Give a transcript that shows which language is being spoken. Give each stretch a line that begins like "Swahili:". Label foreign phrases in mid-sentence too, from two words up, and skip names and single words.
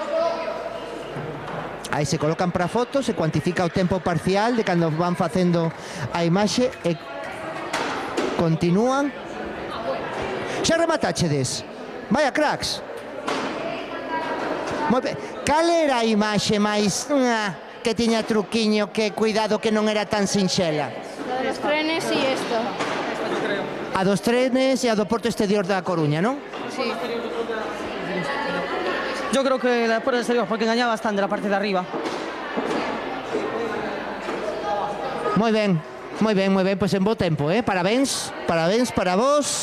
Galician: Aí se colocan para fotos, se cuantifica o tempo parcial de cando van facendo a imaxe e continúan. Xa rematáchedes? Vaya cracks. Moi ben. Cal era a imaxe máis que tiña truquiño, que cuidado que non era tan sinxela?
Spanish: La de los trenes y esto.
Galician: A dos trenes e a do Porto Exterior da Coruña, non?
Spanish: Sí. Yo creo que la puerta exterior, porque engañaba bastante la parte de arriba.
Galician: Moi ben. Moi ben, pois en bo tempo, parabéns para vos.